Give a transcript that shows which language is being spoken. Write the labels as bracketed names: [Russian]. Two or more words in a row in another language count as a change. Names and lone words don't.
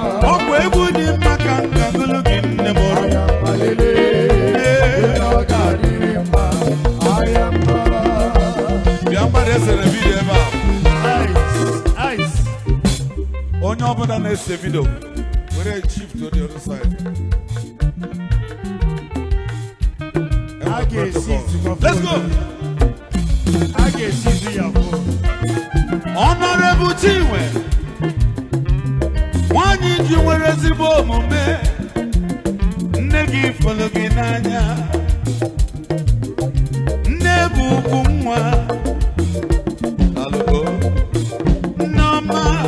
[Igbo] Ọ bụ egwu dị mma ka m ga-agụlụ gị, nne m o. Aya mma lele. Ee. Ọ ga-adị mma. Aya mma. Bịa, mmadụ esere vidiyo ebe a. Ice, ice. Onye ọbụla na-ese vidiyo. [English] Were chief to the other side. [Igbo] A ga-esi izugbo [English] Let's go. [Igbo] A ga-esi izu ya bụ. Honorable Chinwe, nwanyị ji nwere ezigbo omume, nne gị fụrụ gị n'anya. Nne bụ ugwu nwa. Alụgo. Nneọma.